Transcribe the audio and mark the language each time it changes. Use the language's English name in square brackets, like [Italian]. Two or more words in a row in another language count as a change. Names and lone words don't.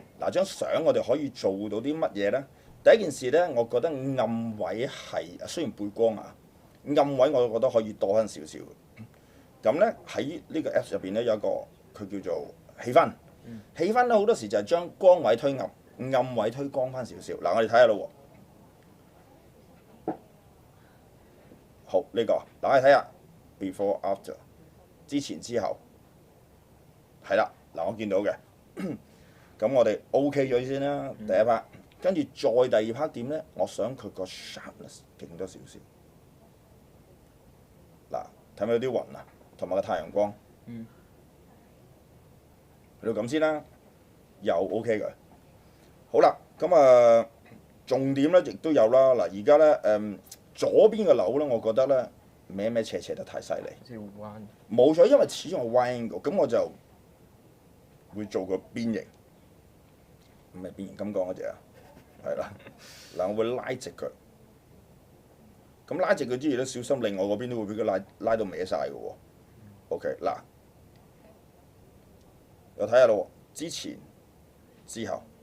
[Cantonese] 嗱張相我哋可以做到啲乜嘢咧？第一件事咧，我覺得暗位係雖然背光啊，暗位我覺得可以多翻少少。咁咧喺呢個 Apps 入邊咧有一個佢叫做氣氛。氣氛咧好多時就係將光位推暗。暗位推光翻少少，嗱我哋睇下咯喎。好呢個，嗱我哋睇下 [English] before after， [Cantonese] 之前之後，係啦，嗱我見到嘅。咁我哋 OK 咗先啦，第一 part，跟住再第二 part 點咧？我想佢個 sharpness 勁多少少。嗱，睇唔睇到啲雲啊？同埋個太陽光。去到咁先啦，又 OK 嘅。好啦，咁重點咧亦都有啦。嗱，而家咧左邊嘅樓咧，我覺得咧歪斜得太犀利。好似彎。冇錯，因為始終係 [English] wide angle， [Cantonese] 咁我就會做個邊形，唔係邊形咁講嗰隻啊，係啦。嗱，我會拉直佢。咁拉直佢之餘咧，小心另外嗰邊都會俾佢拉到歪晒嘅喎。OK，嗱，又睇下咯，之前之後。